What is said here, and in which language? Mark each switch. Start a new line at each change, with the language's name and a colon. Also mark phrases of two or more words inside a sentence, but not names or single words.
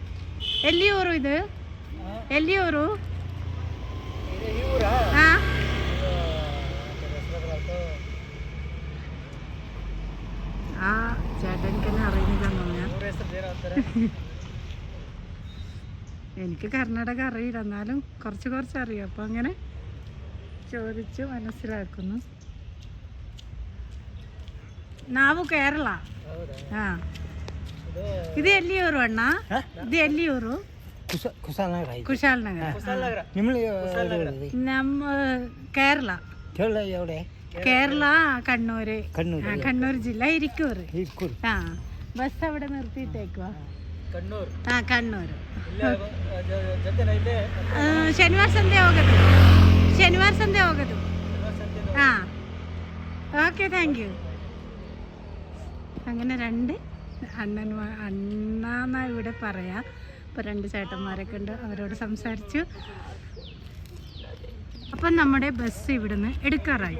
Malayalam: എല്ലിയൂರು ഇത് എല്ലിയൂರು. ആ ചേട്ടനിക്കെന്നെ അറിയുന്നില്ല. എനിക്ക് കർണാടക അറിയില്ല, എന്നാലും കുറച്ച് അറിയാം. അപ്പം അങ്ങനെ ചോദിച്ച് മനസ്സിലാക്കുന്നു.
Kannada: ನಾವು കേരള. ആ ಇದು ಎಲ್ಲಿಯೂರು ಅಣ್ಣ? ಇದು ಎಲ್ಲಿಯೂರು? ಕುಶಾಲ್ ನಗರ. ನಮ್ಮ ಕೇರಳ.
Malayalam: കേരള കണ്ണൂർ ജില്ല ഇരിക്കൂർ. ആ ബസ് അവിടെ നിർത്തിയിട്ടേക്കുവാ. കണ്ണൂർ.
Kannada: ಶನಿವಾರ ಸಂತೆ ಹೋಗೋದು.
Malayalam: ആ ഓക്കെ,
English: thank you.
Malayalam: അങ്ങനെ രണ്ട് അണ്ണാന്നാ ഇവിടെ പറയാം. ഇപ്പോൾ 2 ചേട്ടന്മാരൊക്കെ ഉണ്ട്, അവരോട് സംസാരിച്ചു. അപ്പം നമ്മുടെ ബസ് ഇവിടുന്ന് എടുക്കാറായി.